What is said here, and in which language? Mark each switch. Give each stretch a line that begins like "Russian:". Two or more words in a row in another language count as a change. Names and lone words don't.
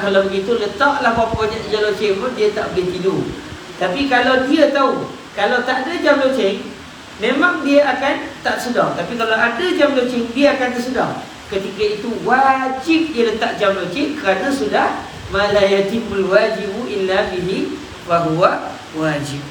Malay: Kalau begitu letaklah berapa banyak jam loceng pun dia tak boleh tidur. Tapi kalau dia tahu, kalau tak ada jam loceng, memang dia akan tak sedar. Tapi kalau ada jam loceng, dia akan tersedar. Ketika itu wajib dia letak jam loceng, kerana sudah
Arabic: ما لا يتم الواجب إلا به وهو واجب.